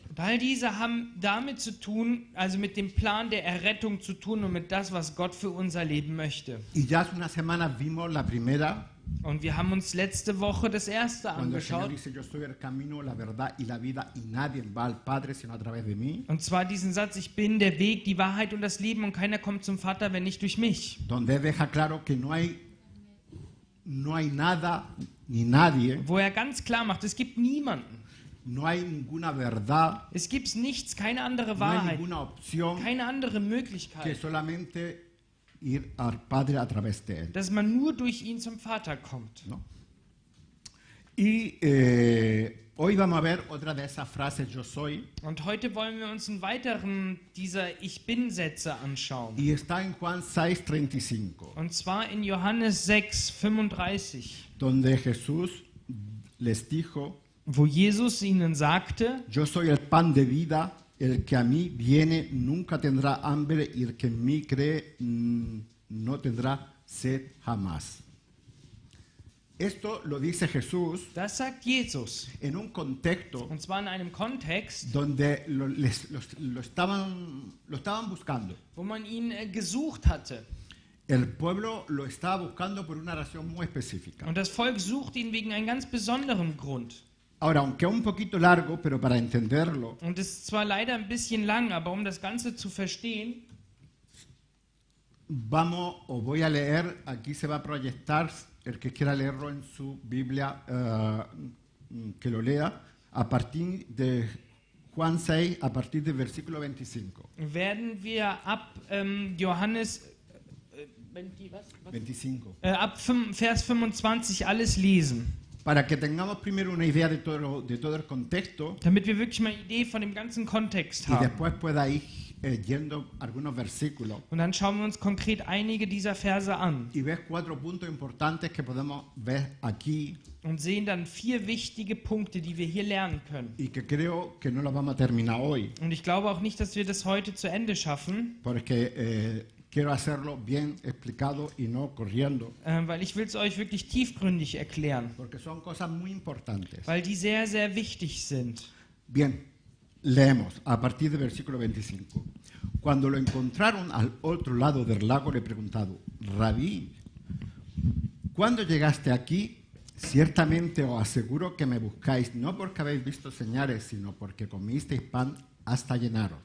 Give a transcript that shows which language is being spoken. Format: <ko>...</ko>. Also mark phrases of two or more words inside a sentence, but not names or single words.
<de>Und all diese haben damit zu tun, also mit dem Plan der Errettung zu tun und mit das, was Gott für unser Leben möchte.</de> <es>Y ya hace unas semanas vimos la primera</es> <de>Und wir haben uns letzte Woche das erste</de> <es>Cuando el Señor</es> <de>angeschaut.</de> <es>dice, yo soy el camino, la verdad y la vida, y nadie va al Padre sino a través de mí.</es> <de>Und zwar diesen Satz, ich bin der Weg, die Wahrheit und das Leben und keiner kommt zum Vater, wenn nicht durch mich.</de> <es>Donde Él deja claro que no hay nada ni nadie,</es> <de>Wo er ganz klar macht, es gibt niemanden.</de> <es>no hay ninguna verdad,</es> <de>Es gibt nichts, keine andere</de> <es>no hay</es> <de>Wahrheit,</de> <es>ninguna opción</es> <de>keine andere</de> <es>que</es> <de>Möglichkeit,</de> <es>solamente ir al Padre a través de Él.</es> <de>dass man nur durch ihn zum Vater kommt.</de> <es>¿No? Y hoy vamos a ver otra de esas frases, yo soy,</es> <de>Und heute wollen wir uns einen weiteren dieser Ich Bin-Sätze anschauen.</de> <es>y está en Juan 6:35,</es> <de>Und zwar in Johannes 6, 35,</de> <es>donde Jesús les dijo,</es> <de>wo Jesus ihnen sagte,</de> <es>yo soy el pan de vida, el que a mí viene nunca tendrá hambre y el que en mí cree no tendrá sed jamás. Esto lo dice Jesús</es> <de>das sagt Jesus.</de> <es>en un contexto</es> <de>Und zwar in einem Kontext,</de> <es>donde lo estaban buscando.</es> <de>wo man ihn gesucht hatte.</de> <es>El pueblo lo estaba buscando por una razón muy específica.</es> <de>Und das Volk sucht ihn wegen einem ganz besonderen Grund.</de> <es>Ahora, aunque es un poquito largo, pero para entenderlo,</es> <de>Und es ist zwar leider ein bisschen lang, aber um das Ganze zu verstehen,</de> <es>voy a leer, aquí se va a proyectar, el que quiera leerlo en su Biblia, que lo lea, a partir de Juan 6, a partir del versículo 25.</es> <de>werden wir ab Johannes 25. ab Vers 25 alles lesen,</de> <es>Para que tengamos primero una idea de todo el contexto</es> <de>damit wir wirklich mal eine Idee von dem ganzen Kontext</de> <es>y</es> <de>haben.</de> <es>después pueda ir yendo algunos versículos</es> <de>Und dann schauen wir uns konkret einige dieser Verse an</de> <es>y ves 4 puntos importantes que podemos ver aquí</es> <de>und sehen dann 4 wichtige Punkte, die wir hier lernen können.</de> <es>y que creo que no los vamos a terminar hoy,</es> <de>Und ich glaube auch nicht, dass wir das heute zu Ende schaffen,</de> <es>porque quiero hacerlo bien explicado y no corriendo,</es> <de>weil ich will es euch wirklich tiefgründig erklären,</de> <es>porque son cosas muy importantes.</es> <de>weil die sehr, sehr wichtig sind.</de> <es>Bien, leemos a partir del versículo 25. Cuando lo encontraron al otro lado del lago, le preguntaron, Rabí, ¿cuándo llegaste aquí? Ciertamente os aseguro que me buscáis, no porque habéis visto señales, sino porque comisteis pan hasta llenaros.</es>